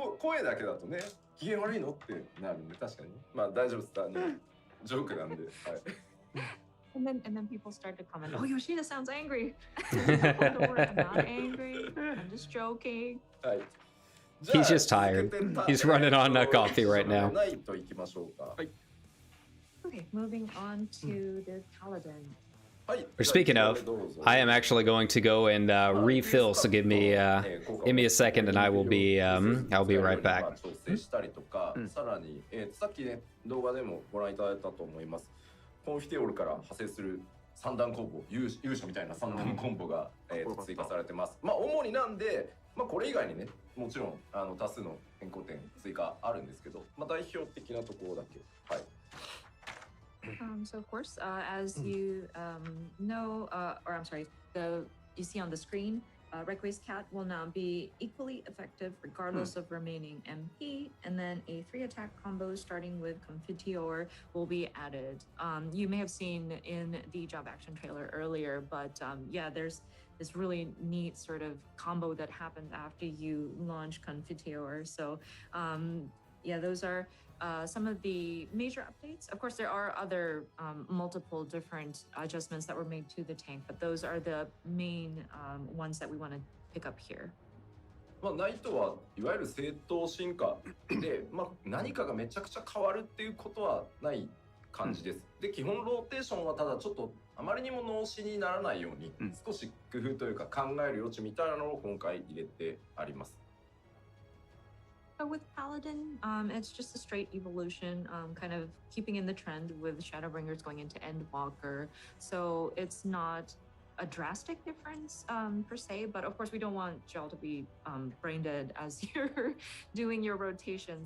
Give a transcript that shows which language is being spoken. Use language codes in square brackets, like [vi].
[ja] 声だけだとね、機嫌悪いのってなるんで、確かに。まあ大丈夫です。ジョークなんで。はい。 [en] And then people start to comment, oh, Yoshida sounds angry. Don't worry, I'm not angry. I'm just joking. [ja] はい。 [en] He's just tired. He's running on coffee right now. [ja] ないと行きましょうか。はい。 [en] Okay, moving on to the Paladin. Speaking of, I am actually going to go and refill. So give me a second, and I'll be right back. [ja] したりとか、さらに、さっきね動画でもご覧いただいたと思います。コンフィテオールから派生する三段コンボ、勇者みたいな三段コンボが、追加されてます。まあ主になんで、まあこれ以外にね、もちろん多数の変更点追加あるんですけど、まあ代表的なところだけ、はい。 [en] So of course, as you know, or I'm sorry, you see on the screen, Requi's Cat will now be equally effective regardless of remaining MP, and then a 3-attack combo starting with Confiteor will be added. You may have seen in the job action trailer earlier, but yeah, there's this really neat sort of combo that happens after you launch Confiteor. So yeah, those are some of the major updates. Of course, there are other multiple different adjustments that were made to the tank, but those are the main ones that we want to pick up here. [ja] まあナイトはいわゆる正当進化で、まあ何かがめちゃくちゃ変わるっていうことはない感じです。で、基本ローテーションはただちょっとあまりにも脳死にならないように、少し工夫というか考える余地みたいなのを今回入れてあります。 [en] So with Paladin, it's just a straight evolution, kind of keeping in the trend with Shadowbringers going into Endwalker. So it's not a drastic difference per se, but of course we don't want y'all to be brain dead as you're doing your rotation.